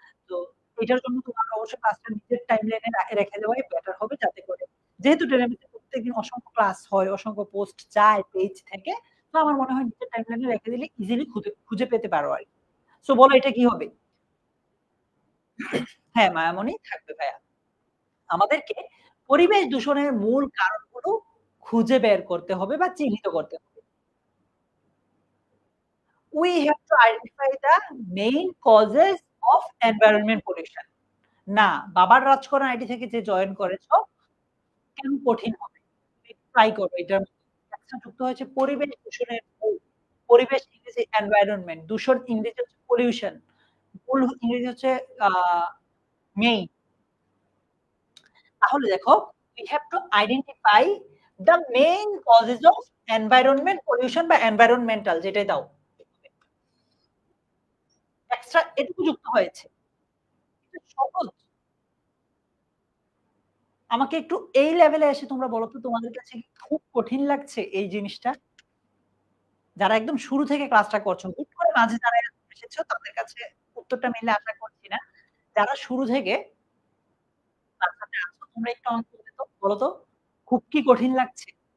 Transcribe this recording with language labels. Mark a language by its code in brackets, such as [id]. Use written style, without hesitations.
[bn] তো এটার জন্য তোমাকে অবশ্যই ক্লাসটা নিজের টাইমলাইনে রেখে দেওয়াই বেটার হবে, যাতে করে যেহেতু টেলিভিশনে প্রত্যেকদিন অসংখ্য ক্লাস হয়, অসংখ্য পোস্ট যায় পেজ থেকে, তো আমার মনে হয় নিজের টাইমলাইনে রেখে দিলে ইজিলি খুঁজে পেতে পারো আর কি। সো বলো এটা কি হবে? হ্যাঁ, মায়ামণি থাকবে ভাইয়া। আমাদেরকে পরিবেশ দূষণের মূল কারণগুলো খুঁজে বের করতে হবে বা চিহ্নিত করতে হবে। [en] We have to identify the main causes of environment pollution. [bn] না, বাবার রাজকরণ আইডি থেকে যে জয়েন করেছো কেন কঠিন হবে? ট্রাই করো। এটার একটা যুক্ত হয়েছে পরিবেশ দূষণের মূল। পরিবেশ ইংরেজি এনভায়রনমেন্ট, দূষণ ইংরেজি হচ্ছে পলিউশন, মূল ইংরেজি হচ্ছে মেইন। তাহলে দেখো [en] we have to identify the main causes of environment pollution বা environmental, [bn] যেটাই দাও এক্সট্রা এটুকু যুক্ত হয়েছে। সহজ। আমাকে একটু এই লেভেলে এসে তোমরা বলো তো তোমাদের কাছে খুব কঠিন লাগছে এই জিনিসটা? যারা একদম শুরু থেকে ক্লাসটা করছো, হুট করে মাঝে যারা এসেছো তাদের কাছে উত্তরটা মিলে আশা করছি না। যারা শুরু থেকে ক্লাসটাতে আছো তোমরা একটু আমাকে বলো তো খুব কি কঠিন লাগছে?